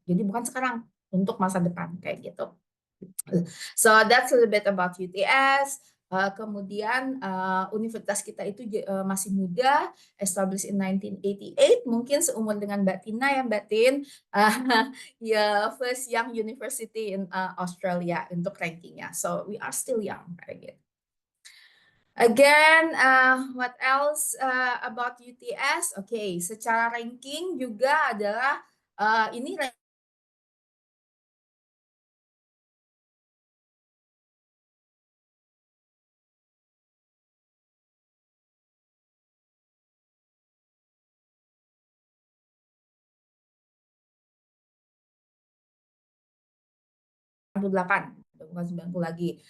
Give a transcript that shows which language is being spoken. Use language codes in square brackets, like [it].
[id] Jadi bukan sekarang, untuk masa depan kayak gitu. [en] So that's a little bit about UTS. [id] Kemudian universitas kita itu masih muda, [en] established in 1988, [id] mungkin seumur dengan Mbak Tina ya Mbak Tin, ya [en] first young university in Australia [id] untuk rankingnya. [en] So we are still young [id] kayak gitu. [en] Again, what else about UTS? [id] Okay, secara ranking juga adalah ini 98, bukan 90 lagi.